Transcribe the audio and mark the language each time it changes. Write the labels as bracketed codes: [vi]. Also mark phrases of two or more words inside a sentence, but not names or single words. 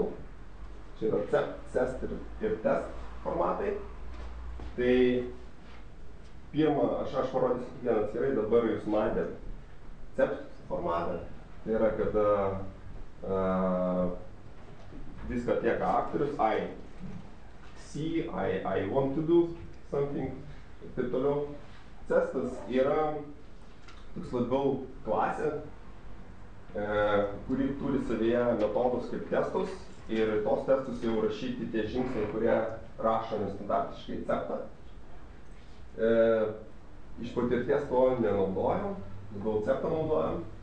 [lt] Čia yra CEST ir test formatai. Tai pirmą, aš parodysiu kiekvieną atskirai, dabar jūs matėte CEPT formatą. Tai yra, kada viską atlieka aktorius, [en] I see, I want to do something [lt] ir taip toliau. CESTas yra toks labiau klasė, kuri turi savyje metodus kaip testus ir tos testus jau rašyti tie žingsniai, kurie rašomi standartiškai CEPTą. Iš patirties to nenaudojam, labiau CEPTą naudojam.